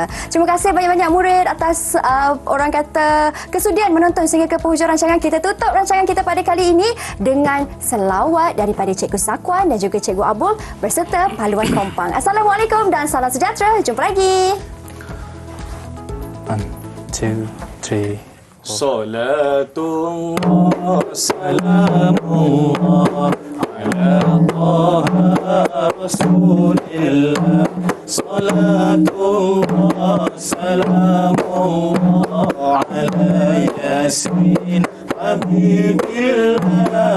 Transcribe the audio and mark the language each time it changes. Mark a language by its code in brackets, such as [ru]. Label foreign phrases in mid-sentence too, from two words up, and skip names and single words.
[ms] Terima kasih banyak-banyak murid atas orang kata kesudian menonton sehingga ke penghujung rancangan. Kita tutup rancangan kita pada kali ini dengan selawat daripada Cikgu Zakwan dan juga Cikgu Abul serta paluan kompang. Assalamualaikum dan salam sejahtera. Jumpa lagi. 1, 2, 3. [ar] صلاة الله سلام الله على طه رسول الله. صلاة الله سلام الله على يس حبيب الله.